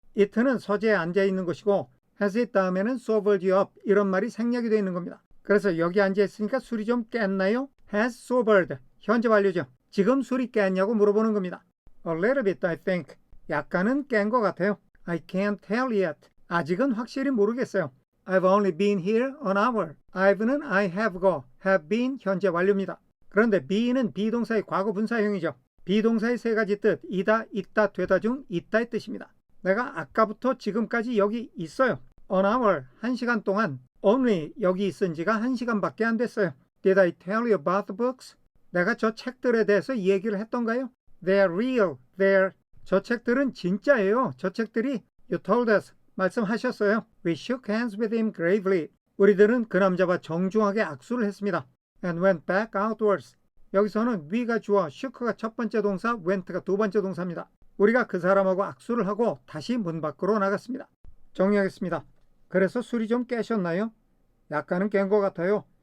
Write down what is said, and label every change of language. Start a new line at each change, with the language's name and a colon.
Korean: it는 서재에 앉아 있는 것이고
English: has it
Korean: 다음에는
English: sobered you up
Korean: 이런 말이 생략이 되어 있는 겁니다. 그래서 여기 앉아 있으니까 술이 좀 깼나요?
English: has sobered.
Korean: 현재 완료죠. 지금 술이 깼냐고 물어보는 겁니다.
English: A little bit, I think.
Korean: 약간은 깬 것 같아요.
English: I can't tell yet.
Korean: 아직은 확실히 모르겠어요.
English: I've only been here an hour. I've는 I have go, have been
Korean: 현재 완료입니다. 그런데 be는 비동사의 과거 분사형이죠. 비동사의 세 가지 뜻, 이다, 있다, 되다 중 있다의 뜻입니다. 내가 아까부터 지금까지 여기 있어요.
English: An hour,
Korean: 1시간 동안. Only 여기 있은 지가 1시간밖에 안 됐어요.
English: Did I tell you about the books?
Korean: 내가 저 책들에 대해서 이 얘기를 했던가요?
English: They're real.
Korean: 저 책들은 진짜예요. 저 책들이
English: You told us.
Korean: 말씀하셨어요.
English: We shook hands with him gravely.
Korean: 우리들은 그 남자와 정중하게 악수를 했습니다.
English: And went back outwards.
Korean: 여기서는 we가 주어, shook가 첫 번째 동사, went가 두 번째 동사입니다. 우리가 그 사람하고 악수를 하고 다시 문 밖으로 나갔습니다. 정리하겠습니다. 그래서 술이 좀 깨셨나요? 약간은 깬 것 같아요.